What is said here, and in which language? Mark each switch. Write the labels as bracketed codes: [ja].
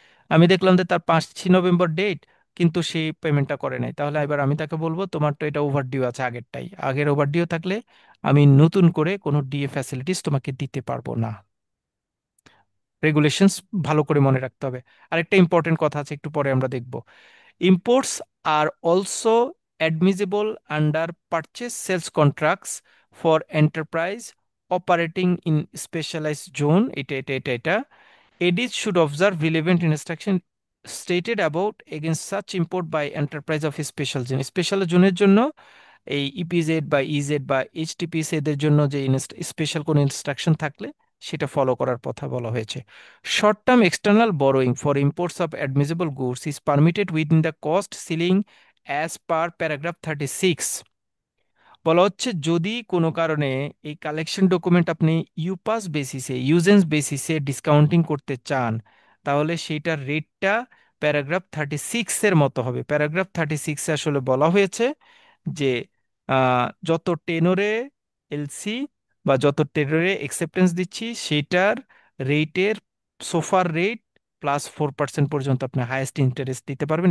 [bn] আমি দেখলাম যে তার 5ই নভেম্বর ডেট, কিন্তু সে পেমেন্টটা করে নাই। তাহলে এবার আমি তাকে বলবো তোমার তো এটা ওভারডিউ আছে আগেরটাই, আগের ওভারডিউ থাকলে আমি নতুন করে কোনো ডিএ ফ্যাসিলিটিস তোমাকে দিতে পারবো না। রেগুলেশনস ভালো করে মনে রাখতে হবে। আরেকটা ইম্পর্টেন্ট কথা আছে, একটু পরে আমরা দেখব। [en] Imports are also admissible under purchase sales contracts for enterprise operating in specialized zone. [bn] এটা [en] edits should observe relevant instruction stated about against such import by enterprise of special zone। [bn] Special জোনের জন্য এই ইপিজেড বা EZ বা এইচটিপিসি এদের জন্য যে special কোনো ইনস্ট্রাকশন থাকলে সেটা ফলো করার কথা বলা হয়েছে। [en] short term external borrowing for imports of admissible goods is permitted within the cost ceiling as per paragraph 36 [bn] বলা হচ্ছে যদি কোনো কারণে এই কালেকশন ডকুমেন্ট আপনি ইউপাস বেসিসে ইউজেন্স বেসিসে ডিসকাউন্টিং করতে চান, তাহলে সেইটার রেটটা প্যারাগ্রাফ 36 এর মতো হবে। প্যারাগ্রাফ 36 আসলে বলা হয়েছে যে যত টেনরে এলসি বা যত টেনরে অ্যাকসেপ্টেন্স দিচ্ছি সেটার রেটের সোফার রেট +4% পর্যন্ত আপনি হাইয়েস্ট ইন্টারেস্ট দিতে পারবেন।